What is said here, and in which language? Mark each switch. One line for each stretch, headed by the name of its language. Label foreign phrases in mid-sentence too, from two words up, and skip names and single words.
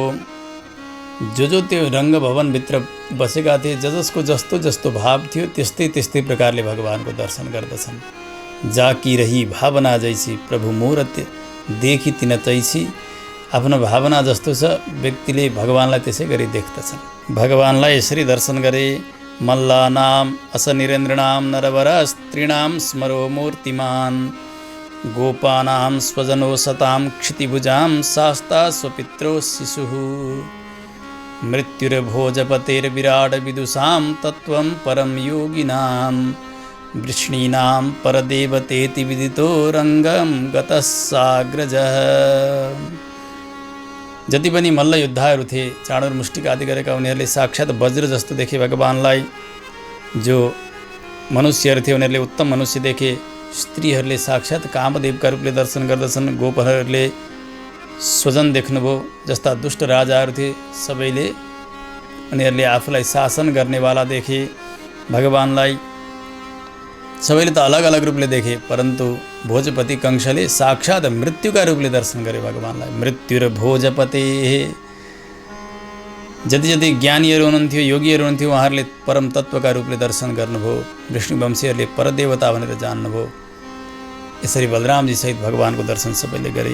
Nepali: जो त्यो रङ्गभवनभित्र बसेका थिए, जसको जस्तो भाव थियो त्यस्तै प्रकारले भगवानको दर्शन गर्दछन्।
Awadhi: जाकी रही भावना जैसी प्रभु मूर्त देखी तिन तैसी।
Nepali: आफ्नो भावना जस्तो छ व्यक्तिले भगवानलाई त्यसै गरी देख्दछन्। भगवानलाई यसरी दर्शन गरे।
Sanskrit: मल्लानाम असनिरेन्द्रणाम नरवर स्त्रीणाम स्मरो मूर्तिमान। गोपानां स्वजनो सतां क्षितिभुजां शास्ता स्वपित्रो शिशुः। मृत्युर्भोजपतेर्विराट विदुषां तत्त्वं परम योगिनां। वृष्णीनां परदेवतेति विदितो रङ्गं गतः साग्रजः।
Nepali: जति पनि मल्ल योद्धाहरू थिए, चाँडुर मुष्टिका आदि गरेका, उनीहरूले साक्षात् वज्र जस्तो देखे भगवानलाई। जो मनुष्यहरू थिए उनीहरूले उत्तम मनुष्य देखे। स्त्रीहरूले साक्षात् कामदेवका रूपले दर्शन गर्दछन्। गोपहरूले स्वजन देख्नुभयो। जस्ता दुष्ट राजाहरू थिए सबैले उनीहरूले आफूलाई शासन गर्नेवाला देखे भगवानलाई। सबैले त अलग अलग रूपले देखे, परन्तु भोजपति कंशले साक्षात् मृत्युका रूपले दर्शन गरे भगवानलाई। मृत्युर्भोजपते। जति जति ज्ञानीहरू हुनुहुन्थ्यो, योगीहरू हुनुहुन्थ्यो, उहाँहरूले परम तत्त्वका रूपले दर्शन गर्नुभयो। विष्णुवंशीहरूले परदेवता भनेर जान्नुभयो। यसरी बलरामजी सहित भगवानको दर्शन सबैले गरे।